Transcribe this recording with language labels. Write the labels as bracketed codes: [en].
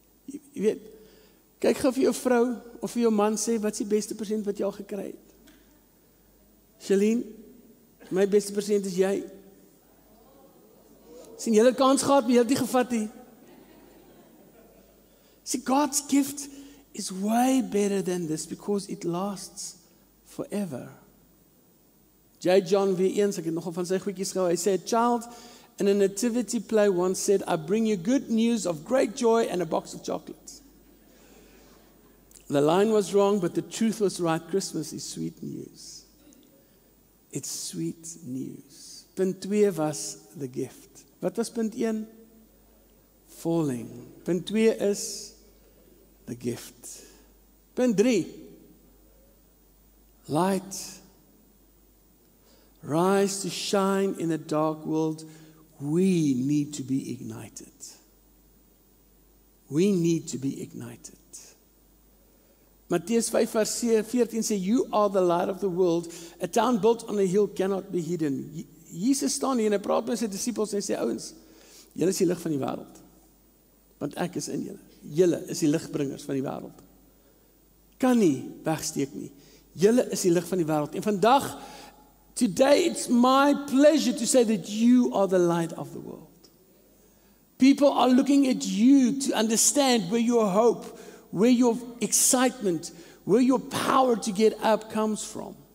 [af] Jy weet, kyk gou vir jou vrou of vir jou man sê, wat is die beste persent wat jy al gekry het? Shalene, my beste persent is jy. Sien, jy het kans gehad, maar jy het nie gevat nie. [en] See, God's gift is way better than this because it lasts forever. J. John V. [af] ek het nogal van sy goedjies gehou. Hy sê, [en] a child in a nativity play once said, I bring you good news of great joy and a box of chocolates. The line was wrong, but the truth was right. Christmas is sweet news. It's sweet news. Punt 2 was the gift. [af] Wat was punt 1? [en] Falling. Punt 2 is the gift. Punt 3. Light. Rise to shine in a dark world. We need to be ignited. We need to be ignited. [af] Mattheus 5 vers 14 sê, [en] you are the light of the world. A town built on a hill cannot be hidden. [af] Jesus staan hier en hy praat met sy disippels en hy sê, ouens, julle is die lig van die wêreld. Want ek is in julle. Julle is die ligbringers van die wêreld. Kan nie wegsteek nie. Julle is die lig van die wêreld. En vandag, [en] today it's my pleasure to say that you are the light of the world. People are looking at you to understand where your hope, where your excitement, where your power to get up comes from.